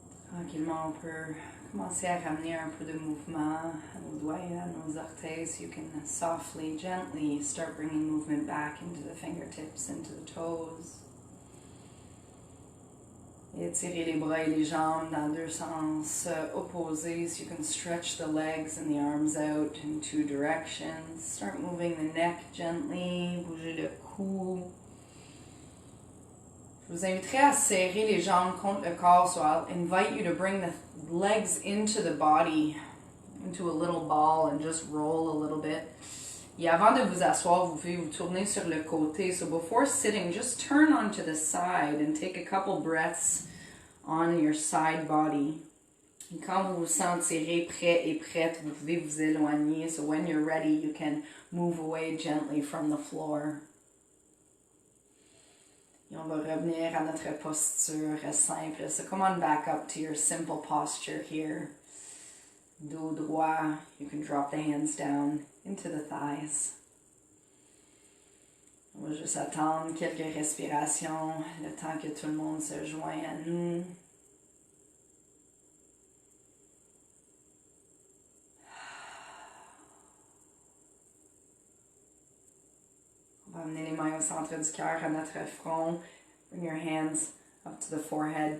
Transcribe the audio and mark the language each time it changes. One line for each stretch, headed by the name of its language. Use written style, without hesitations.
French: Tranquillement, on peut commencer à ramener un peu de mouvement à nos doigts et à nos orteils.
English: So you can softly, gently start bringing movement back into the fingertips, into the toes.
French: Et étirer les bras et les jambes dans deux sens opposés.
English: So you can stretch the legs and the arms out in two directions. Start moving the neck gently.
French: Bouger le cou. Je vous inviterai à serrer les jambes contre le corps.
English: So I'll invite you to bring the legs into the body, into a little ball, and just roll a little bit.
French: Et avant de vous asseoir, vous pouvez vous tourner sur le côté.
English: So before sitting, just turn onto the side and take a couple breaths on your side body.
French: Et quand vous vous sentirez prêt et prête, vous pouvez vous éloigner.
English: So when you're ready, you can move away gently from the floor.
French: Et on va revenir à notre posture simple.
English: So come on back up to your simple posture here.
French: Dos droit.
English: You can drop the hands down into the thighs.
French: On va juste attendre quelques respirations, le temps que tout le monde se joigne à nous. On va amener les mains au centre du cœur, à notre front.
English: Bring your hands up to the forehead.